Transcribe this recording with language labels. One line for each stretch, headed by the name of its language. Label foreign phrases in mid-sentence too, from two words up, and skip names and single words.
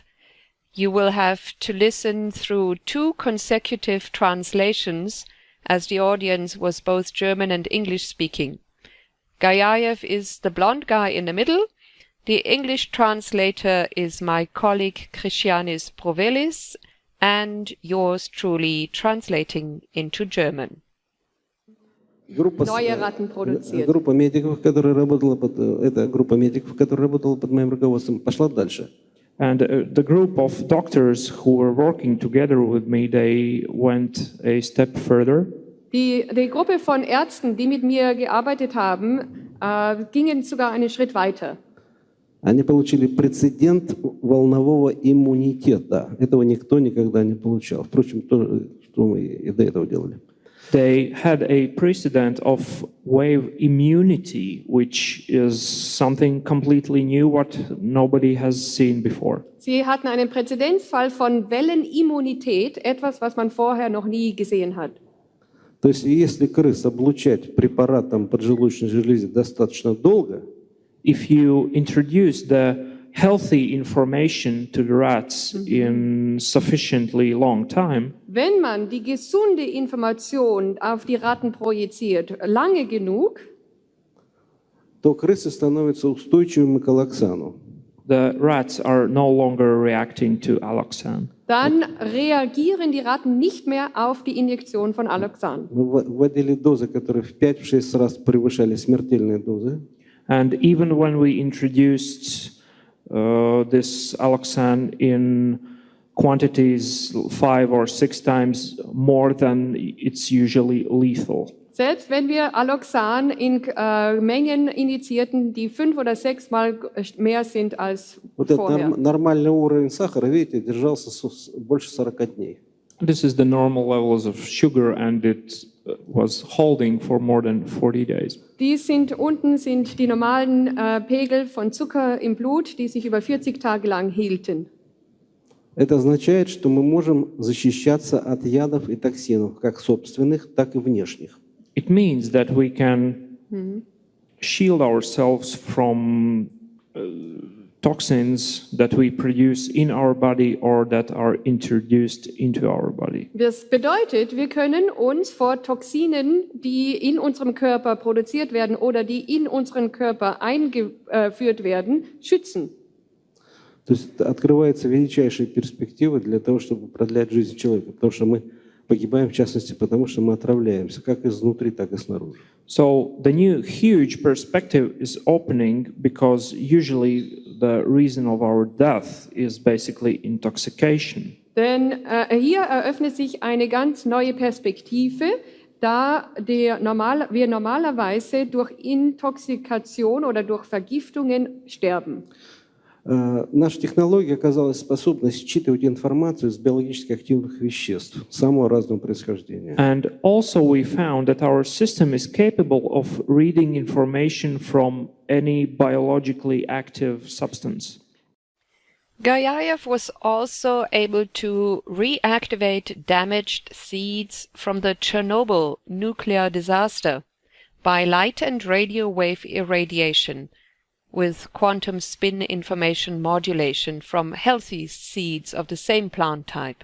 English: You will have to listen through 2 consecutive translations, as the audience was both German and English speaking. Gayayev is the blonde guy in the middle. The English translator is my colleague Christianis Provelis, and yours truly translating into German.
German: Neue Ratten produziert.
Russian: Группа медиков, которая работала под моим руководством, пошла дальше.
English: And the group of doctors who were working together with me, they went a step further.
German: Die Gruppe von Ärzten, die mit mir gearbeitet haben, gingen sogar einen Schritt weiter.
Russian: Они получили прецедент волнового иммунитета. Этого никто никогда не получал. Впрочем, то, что мы и до этого делали.
English: They had a precedent of wave immunity, which is something completely new, what nobody has seen before.
German: Sie hatten einen Präzedenzfall von Wellenimmunität, etwas, was man vorher noch nie gesehen hat.
Russian: То есть, если крыс облучать препаратом поджелудочной железы достаточно долго,
English: if you introduce the healthy information to the rats in sufficiently long time,
German: wenn man die gesunde Information auf die Ratten projiziert, lange genug,
Russian: то крысы становятся устойчивыми к аллоксану.
English: The rats are no longer reacting to alloxan.
German: Dann reagieren die Ratten nicht mehr auf die Injektion von Alloxan.
Russian: Мы вводили дозы, которые в 5-6 раз превышали смертельные дозы.
English: And even when we introduced this alloxan in quantities 5 or 6 times more than it's usually lethal.
German: Selbst wenn wir Alloxan in Mengen injizierten, die 5 oder 6 Mal mehr sind als vorher.
Russian: Нормальный уровень сахара, видите, держался больше 40 дней.
English: This is the normal levels of sugar, and it was holding for more than 40 days.
German: Unten sind die normalen Pegel von Zucker im Blut, die sich über 40 Tage lang hielten.
Russian: Это означает, что мы можем защищаться от ядов и токсинов, как собственных, так и внешних.
English: It means that we can shield ourselves from toxins that we produce in our body or that are introduced into our body.
German: Das bedeutet, wir können uns vor Toxinen, die in unserem Körper produziert werden oder die in unseren Körper eingeführt werden, schützen.
Russian: То есть открываются величайшие перспективы для того, чтобы продлять жизнь человека, потому что мы погибаем, в частности, потому что мы отравляемся, как изнутри, так и снаружи.
English: So the new huge perspective is opening because usually the reason of our death is basically intoxication.
German: Denn hier eröffnet sich eine ganz neue Perspektive, da wir normalerweise durch Intoxikation oder durch Vergiftungen sterben.
Russian: Наша технология оказалась способна считывать информацию из биологически активных веществ самого разного происхождения.
English: And also we found that our system is capable of reading information from any biologically active substance. Gayayev was also able to reactivate damaged seeds from the Chernobyl nuclear disaster by light and radio wave irradiation with quantum spin information modulation from healthy seeds of the same plant type.